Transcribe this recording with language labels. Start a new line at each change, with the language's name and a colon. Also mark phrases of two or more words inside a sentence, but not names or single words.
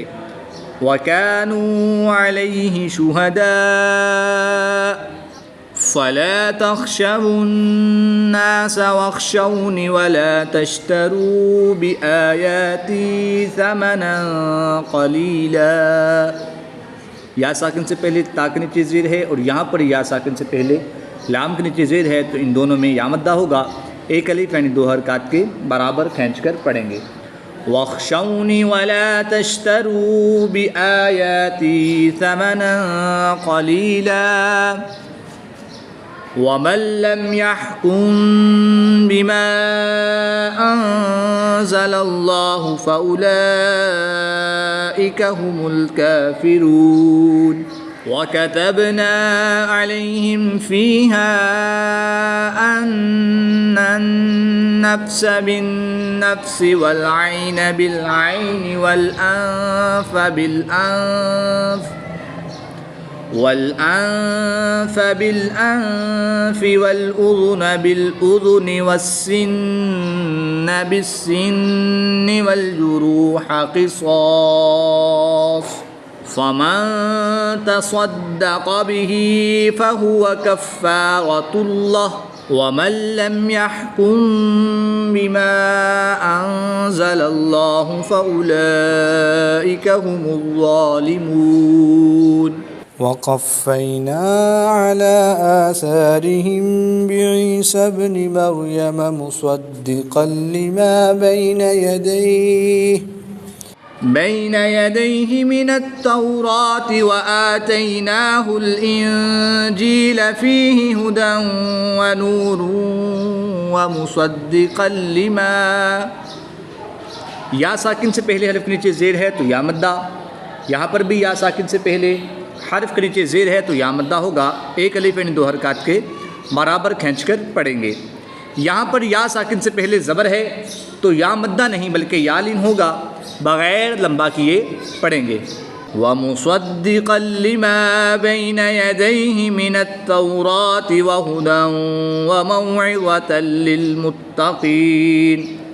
Arabic: وكانوا عليه شهداء فلا تخشوا الناس واخشون ولا تشتروا بآياتي ثمنا قليلا.
Urdu: یا ساکن سے پہلے تا کے نیچے زیر ہے اور یہاں پر یا ساکن سے پہلے لام کے نیچے زیر ہے تو ان دونوں میں یا مدہ ہوگا. ایک الف یعنی 2 حرکت کے برابر کھینچ کر پڑھیں گے.
Arabic: واخشون ولا تشتروا بآياتي ثمنا قليلا ومن لم يحكم بما أنزل الله فأولئك هم الكافرون. وكتبنا عليهم فيها أن النفس بالنفس والعين بالعين والأنف بالأنف والأذن بالأذن والسن بالسن والجروح قصاص. فمن تصدق به فهو كفارة له ومن لم يحكم بما أنزل الله فأولئك هم الظالمون. وقفينا على آثارهم بعيسى ابن مريم مصدقا لما بين يديه من التوراة وآتيناه الإنجيل فيه هدى ونور ومصدقا لما.
Urdu: یا ساکن سے پہلے حرف کے نیچے زیر ہے تو یا مدہ. یہاں پر بھی یا ساکن سے پہلے حرف کے نیچے زیر ہے تو یا مدہ ہوگا. ایک الف یعنی 2 حرکت کے برابر کھینچ کر پڑھیں گے. یہاں پر یا ساکن سے پہلے زبر ہے تو یا مدہ نہیں بلکہ یالین ہوگا. بغیر لمبا کیے پڑھیں گے.
Arabic: ومصدقا لما بين يديه من التوراة وهدى وموعظة للمتقين